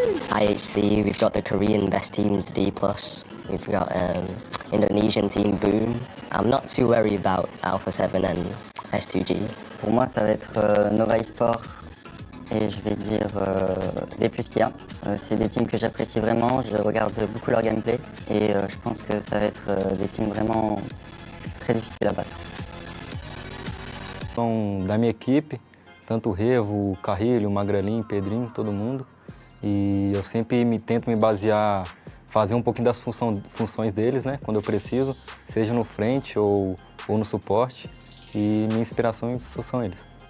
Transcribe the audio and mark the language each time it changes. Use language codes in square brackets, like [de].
[en] IHC, we've got the Korean best teams, D+. We've got Indonesian team, Boom. I'm not too worried about Alpha 7 and S2G. [fr] Pour moi, ça va être Nova Esports et je vais dire des plus qu'il y a. C'est des teams que j'apprécie vraiment, je regarde beaucoup leur gameplay et je pense que ça va être des teams vraiment très difficiles à battre. [pt] São da minha equipe, tanto o Revo, o Carrilho, o Magrelinho, o Pedrinho, todo mundo. E eu sempre tento me basear, fazer um pouquinho das funções deles, né, quando eu preciso, seja no frente ou no suporte, e minha inspiração são eles.